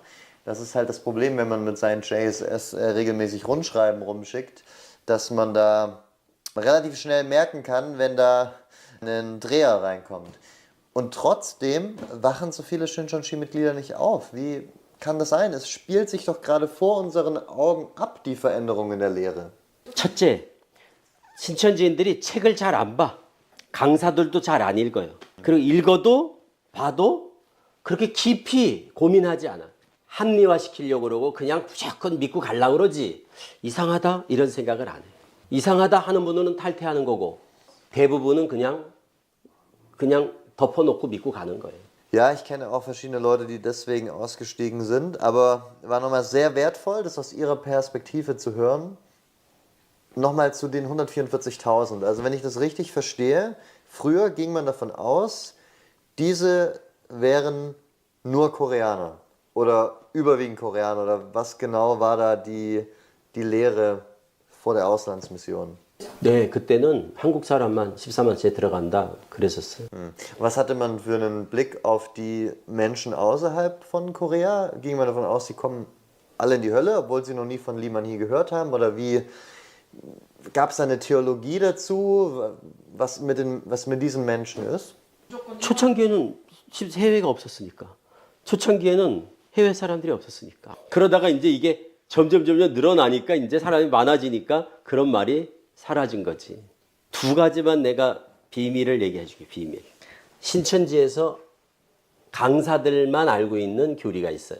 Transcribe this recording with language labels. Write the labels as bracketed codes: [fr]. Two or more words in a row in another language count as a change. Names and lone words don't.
[de] Das ist halt das Problem, wenn man mit seinen JSS regelmäßig Rundschreiben rumschickt, dass man da relativ schnell merken kann, wenn da ein Dreher reinkommt. Und trotzdem wachen so viele Shincheonji-Mitglieder nicht auf. Wie kann das sein? Es spielt sich doch gerade vor unseren Augen ab, die Veränderung in der Lehre. [ko] 첫째, 신천지인들이 책을 잘 안 봐. 강사들도 잘 안 읽어요. 그리고 읽어도 봐도 그렇게 깊이 고민하지 않아. 합리화시키려고 그러고 그냥 무조건 믿고 가려고 그러지. 이상하다 이런 생각을 안 해. 이상하다 하는 분은 탈퇴하는 거고 대부분은 그냥 덮어놓고 믿고 가는 거예요. [de] Ja, ich kenne auch verschiedene Leute, die deswegen ausgestiegen sind, aber war nochmal sehr wertvoll, das aus ihrer Perspektive zu hören. Nochmal zu den 144.000. Also wenn ich das richtig verstehe, früher ging man davon aus, diese wären nur Koreaner oder überwiegend Koreaner oder was genau war da die Lehre vor der Auslandsmission? [ko] 네, 그때는 한국 사람만 14만째 들어간다 그랬었어요. [de] Was hatte man für einen Blick auf die Menschen außerhalb von Korea? Ging man davon aus, sie kommen alle in die Hölle, obwohl sie noch nie von Lee Man-hee gehört haben? Oder wie gab es eine Theologie dazu, was mit diesen Menschen ist? [ko] 초창기에는 해외가 없었으니까. 초창기에는 해외 사람들이 없었으니까. 그러다가 이제 이게 점점 늘어나니까 이제 사람이 많아지니까 그런 말이 사라진 거지. 두 가지만 내가 비밀을 얘기해 줄게, 비밀. 신천지에서 강사들만 알고 있는 교리가 있어요.